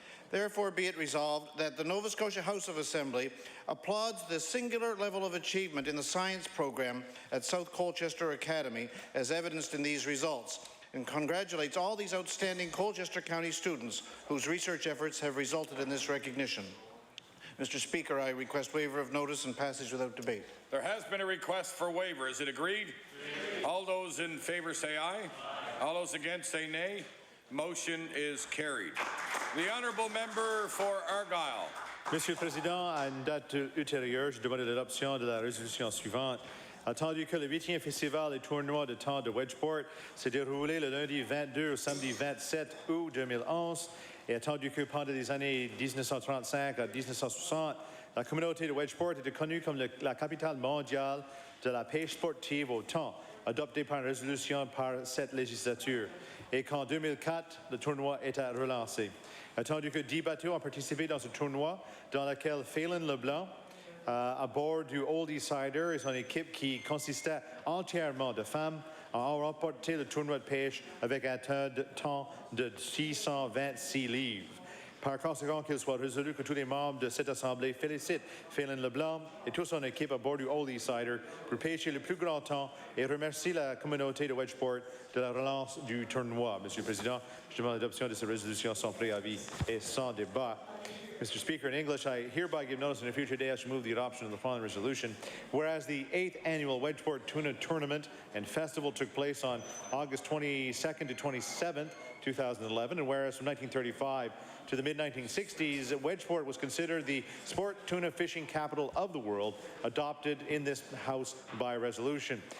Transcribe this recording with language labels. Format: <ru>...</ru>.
<en>Therefore be it resolved that the Nova Scotia House of Assembly applauds the singular level of achievement in the science program at South Colchester Academy as evidenced in these results, and congratulates all these outstanding Colchester County students whose research efforts have resulted in this recognition. Mr. Speaker, I request waiver of notice and passage without debate. There has been a request for waiver. Is it agreed? All those in favour say aye. All those against say nay. Motion is carried. The honourable member for Argyle.</en> <fr>Monsieur le Président, à une date ultérieure, je demande l'adoption de la résolution suivante. Attendu que le 8e festival des tournois de temps de Wedgeport s'est déroulé le lundi 22 au samedi 27 août 2011, et attendu que pendant les années 1935 à 1960, la communauté de Wedgeport était connue comme la capitale mondiale de la pêche sportive au thon, adoptée par une résolution par cette législature, et qu'en 2004, le tournoi était relancé. Attendu que 10 bateaux ont participé dans ce tournoi, dans lequel Phelan Leblanc, à bord du Old Eastsider et son équipe qui consistait entièrement de femmes, ont remporté le tournoi de pêche avec un temps de 626 livres. Par conséquent, qu'il soit résolu que tous les membres de cette Assemblée félicitent Phelan Leblanc et toute son équipe à bord du Old Eastsider pour pêcher le plus grand temps et remercie la communauté de Wedgeport de la relance du tournoi. Monsieur le Président, je demande l'adoption de cette résolution sans préavis et sans débat.</fr> <en>Mr. Speaker, in English, I hereby give notice on a future day I shall move the adoption of the following resolution. Whereas the 8th annual Wedgeport Tuna Tournament and Festival took place on August 22nd to 27th, 2011, and whereas from 1935 to the mid-1960s, Wedgeport was considered the sport tuna fishing capital of the world, adopted in this House by resolution.</en>